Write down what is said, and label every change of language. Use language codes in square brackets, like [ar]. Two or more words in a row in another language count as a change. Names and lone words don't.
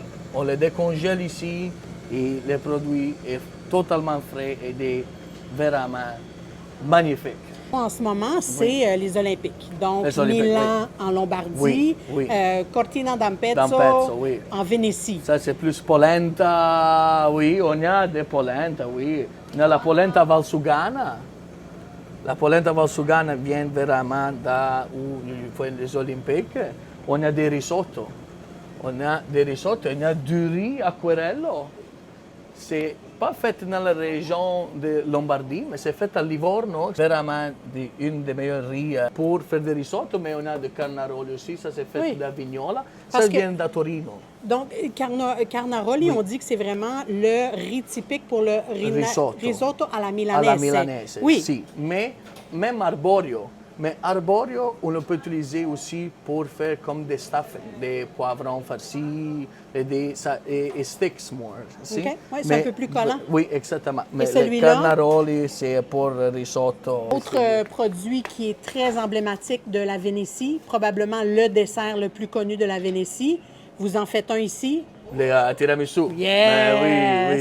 [fr] On le décongèle ici et le produit est totalement frais et vraiment magnifique. En ce moment, c'est les Olympiques. Donc, Les Olympiques, Milan en Lombardie, Oui. Cortina d'Ampezzo D'Ampezzo, oui. en Vénétie. Ça, c'est plus polenta, oui, on a des polenta, oui. On a la polenta valsugana. La polenta valsugana vient vraiment d'où il faut les Olympiques. On a des risottos. On a du riz acquerello. C'est pas fait dans la région de Lombardie, mais c'est fait à Livorno. Vraiment une des meilleures riz pour faire des risottos, mais on a des carnaroli aussi. Ça, c'est fait de Vignola. Ça vient de Torino. Donc, carnaroli, on dit que c'est vraiment le riz typique pour le risotto à la milanaise. À la milanaise, oui. Si. Mais même arborio. Mais arborio, on le peut utiliser aussi pour faire comme des stuffing, des poivrons farcis et [en] sticks more. [fr] Si? OK. Oui, c'est un peu plus collant. Oui, exactement. Mais celui-là? le carnaroli, c'est pour risotto. Autre produit qui est très emblématique de la Vénétie, probablement le dessert le plus connu de la Vénétie. Vous en faites un ici? Le tiramisu. Yes,